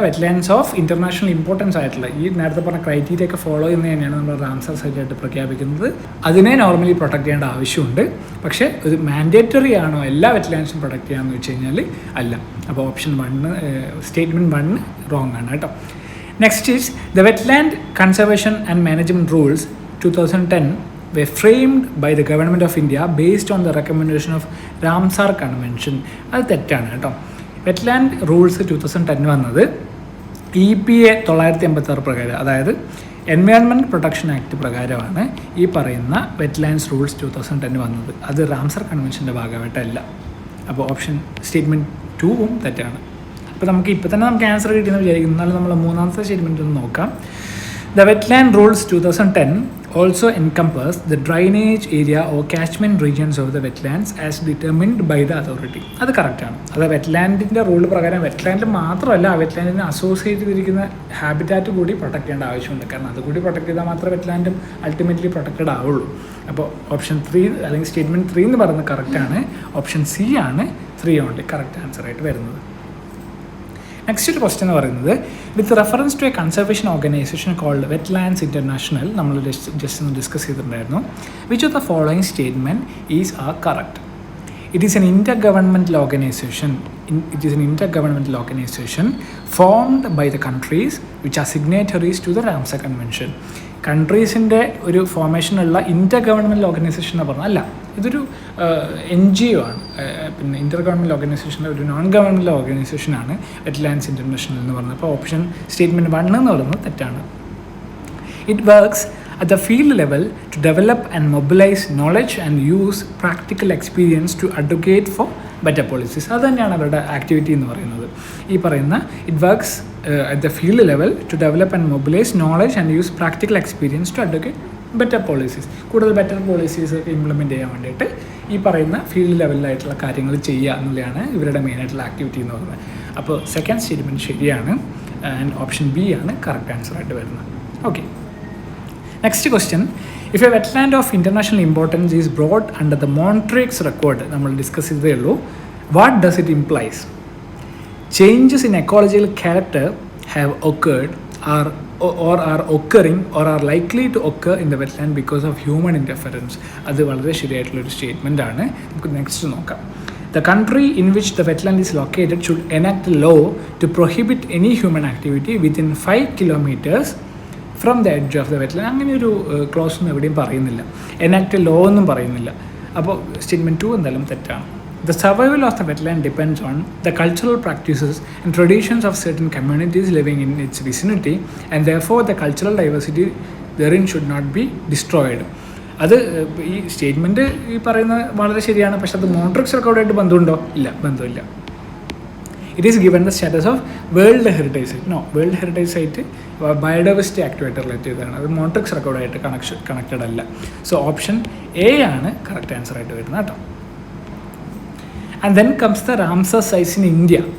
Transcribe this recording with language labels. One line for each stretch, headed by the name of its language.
English: wetlands of international importance
Malayalam: ആയിട്ടുള്ള ഈ നേരത്തെ പറഞ്ഞ ക്രൈറ്റീരിയ ഒക്കെ ഫോളോ ചെയ്യുന്നത് തന്നെയാണ് നമ്മൾ റാംസാർ സൈറ്റായിട്ട് പ്രഖ്യാപിക്കുന്നത്. അതിനെ നോർമലി പ്രൊട്ടക്ട് ചെയ്യേണ്ട ആവശ്യമുണ്ട്. പക്ഷേ ഇത് മാൻഡേറ്ററി ആണോ എല്ലാ വെറ്റ്ലാൻഡ്സും പ്രൊട്ടക്ട് ചെയ്യാമെന്ന് വെച്ച് കഴിഞ്ഞാൽ അല്ല. അപ്പോൾ ഓപ്ഷൻ 1 സ്റ്റേറ്റ്മെൻറ്റ് 1 റോങ് ആണ് കേട്ടോ.
English: Next is the wetland conservation and management rules 2010 were framed by the government of India based on the recommendation of Ramsar Convention.
Malayalam: അത് തെറ്റാണ് കേട്ടോ. വെറ്റ്ലാൻഡ് റൂൾസ് 2010 വന്നത് EPA 986 പ്രകാരം, അതായത് എൻവയോൺമെൻറ്റ് പ്രൊട്ടക്ഷൻ ആക്ട് പ്രകാരമാണ് ഈ പറയുന്ന വെറ്റ്ലാൻഡ്സ് റൂൾസ് 2010 വന്നത്. അത് റാംസാർ കൺവെൻഷൻ്റെ ഭാഗമായിട്ടല്ല. അപ്പോൾ ഓപ്ഷൻ സ്റ്റേറ്റ്മെൻറ്റ് 2 തെറ്റാണ്. അപ്പോൾ നമുക്ക് ഇപ്പോൾ തന്നെ നമുക്ക് ആൻസർ കിട്ടിയെന്ന് വിചാരിക്കുന്നു. എന്നാലും നമ്മൾ മൂന്നാമത്തെ സ്റ്റേറ്റ്മെൻറ്റ് ഒന്ന് നോക്കാം.
English: The wetland rules 2010 also encompass the drainage area or catchment regions of the wetlands as determined by the authority.
Malayalam: അത് കറക്റ്റാണ്. അത് വെറ്റ്ലാൻഡിൻ്റെ റൂൾ പ്രകാരം വെറ്റ്ലാൻഡിൽ മാത്രമല്ല ആ വെറ്റ്ലാൻഡിനെ അസോസിയേറ്റ് ചെയ്തിരിക്കുന്ന ഹാബിറ്റാറ്റ് കൂടി പ്രൊട്ടക്ട് ചെയ്യേണ്ട ആവശ്യമുണ്ട്. കാരണം അതുകൂടി പ്രൊട്ടക്ട് ചെയ്താൽ മാത്രമേ വെറ്റ്ലാൻഡും അൾട്ടിമേറ്റ്ലി പ്രൊട്ടക്റ്റഡ് ആവുള്ളൂ. അപ്പോൾ ഓപ്ഷൻ 3 അല്ലെങ്കിൽ സ്റ്റേറ്റ്മെൻറ്റ് 3 എന്ന് പറയുന്നത് കറക്റ്റാണ്. ഓപ്ഷൻ സി ആണ് 3 ഓൺലി കറക്റ്റ് ആൻസറായിട്ട് വരുന്നത്.
English: next ഒരു question എന്ന് പറയുന്നത് with reference to a conservation organization called wetlands international,
Malayalam: നമ്മൾ ജസ്റ്റ് ഒന്ന് ഡിസ്കസ് ചെയ്തിട്ടുണ്ടായിരുന്നു.
English: Which of the following statement is are correct? It is an intergovernmental organization. It is an intergovernmental organization formed by the countries which are signatories to the Ramsar Convention.
Malayalam: കൺട്രീസിൻ്റെ ഒരു ഫോർമേഷനുള്ള ഇൻ്റർ governmental organisation എന്ന് പറഞ്ഞാൽ അല്ല, ഇതൊരു NGO ആണ്. പിന്നെ ഇൻ്റർ governmental ഓർഗനൈസേഷൻ്റെ ഒരു non governmental ഓർഗനൈസേഷനാണ് wetlands international എന്ന് പറയുന്നത്. അപ്പോൾ ഓപ്ഷൻ സ്റ്റേറ്റ്മെൻറ്റ് 1 എന്ന് പറയുന്നത് തെറ്റാണ്.
English: It works at the field level to develop and mobilize knowledge and use practical experience to advocate for better policies.
Malayalam: അത് തന്നെയാണ് അവരുടെ ആക്ടിവിറ്റി എന്ന് പറയുന്നത്. ഈ പറയുന്ന
English: It works at the field level to develop and mobilize knowledge and use practical experience to advocate better policies.
Malayalam: കൂടുതൽ better policies ഒക്കെ implement ചെയ്യാൻ വേണ്ടിയിട്ട് ഈ പറയുന്ന ഫീൽഡ് ലെവലിലായിട്ടുള്ള കാര്യങ്ങൾ ചെയ്യുക എന്നുള്ളതാണ് ഇവരുടെ മെയിനായിട്ടുള്ള ആക്ടിവിറ്റി എന്ന് പറയുന്നത്. അപ്പോൾ സെക്കൻഡ് സ്റ്റേറ്റ്മെൻറ്റ് ശരിയാണ് ആൻഡ് ഓപ്ഷൻ ബി ആണ് കറക്റ്റ് ആൻസറായിട്ട് വരുന്നത്.
English: Okay, next question. If a wetland of international importance is brought under the Montreux record,
Malayalam: നമ്മൾ ഡിസ്കസ് ചെയ്തേ ഉള്ളൂ.
English: What does it implies? Changes in ecological character have occurred or are occurring or are likely to occur in the wetland because of human interference.
Malayalam: അത് വളരെ ശരിയായിട്ടുള്ളൊരു statement ആണ്. നമുക്ക് next നോക്കാം.
English: The country in which the wetland is located should enact a law to prohibit any human activity within 5 kilometers from the edge of the wetland.
Malayalam: അങ്ങനെ ഒരു close ഒന്നും എവിടെയും പറയുന്നില്ല, എനാക്ട് ലോ ഒന്നും പറയുന്നില്ല. അപ്പോൾ സ്റ്റേറ്റ്മെൻറ്റ് 2 എന്തായാലും തെറ്റാണ്.
English: The survival of the wetland depends on the cultural practices and traditions of certain communities living in its vicinity, and therefore the cultural diversity therein should not be destroyed.
Malayalam: അത് ഈ statement ഈ പറയുന്നത് വളരെ ശരിയാണ്, പക്ഷെ അത് മോൺട്രിക്സ് റെക്കോർഡായിട്ട് ബന്ധമുണ്ടോ? ഇല്ല, ബന്ധമില്ല.
English: it is given the status of
Malayalam: world heritage site. No, world heritage site biodiversity ആക്ടുമായിട്ട് relate ചെയ്തതാണ്, അത് മോൺട്രിക്സ് റെക്കോർഡായിട്ട് കണക്റ്റഡ് അല്ല. സോ ഓപ്ഷൻ എ ആണ് കറക്റ്റ് ആൻസർ ആയിട്ട് വരുന്നത് കേട്ടോ.
English: And then comes the Ramsar sites in India.